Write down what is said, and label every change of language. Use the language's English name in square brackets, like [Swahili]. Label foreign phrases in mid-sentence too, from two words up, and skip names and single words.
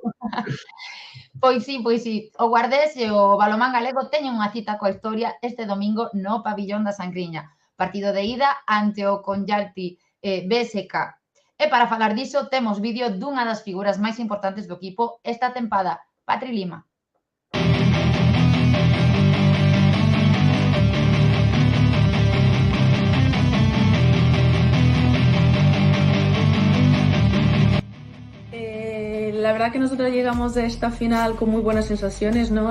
[Galician] Pois sí. O Guardés e o balonmán galego teñen unha cita coa historia este domingo no Pabillón da Sangriña. Partido de ida ante o Conjalti BSK. E para falar diso, temos vídeo dunha das figuras máis importantes do equipo esta tempada, Patri Lima. [Spanish] La verdad que nosotros llegamos a esta final con muy buenas sensaciones, ¿no?